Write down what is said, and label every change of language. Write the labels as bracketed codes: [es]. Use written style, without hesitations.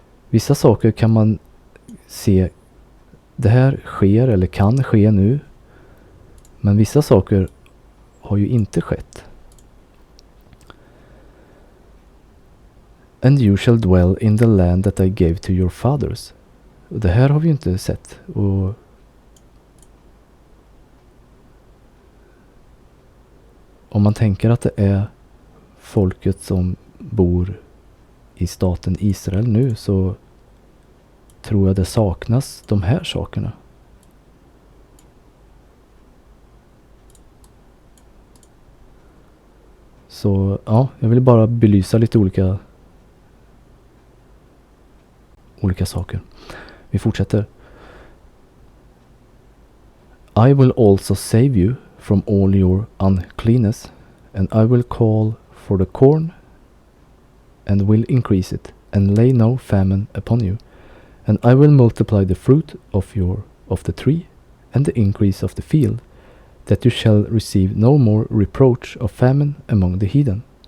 [sv] Vissa saker kan man se, det här sker eller kan ske nu. Men vissa saker har ju inte skett. [en] And you shall dwell in the land that I gave to your fathers. [sv] Och det här har vi ju inte sett. Och om man tänker att det är folket som bor i staten Israel nu, så tror jag det saknas de här sakerna. Så ja, jag vill bara belysa lite olika saker. Vi fortsätter. [en] I will also save you from all your uncleanness, and I will call for the corn and will increase it, and lay no famine upon you. And I will multiply the fruit of the tree and the increase of the field, that you shall receive no more reproach of famine among the heathen.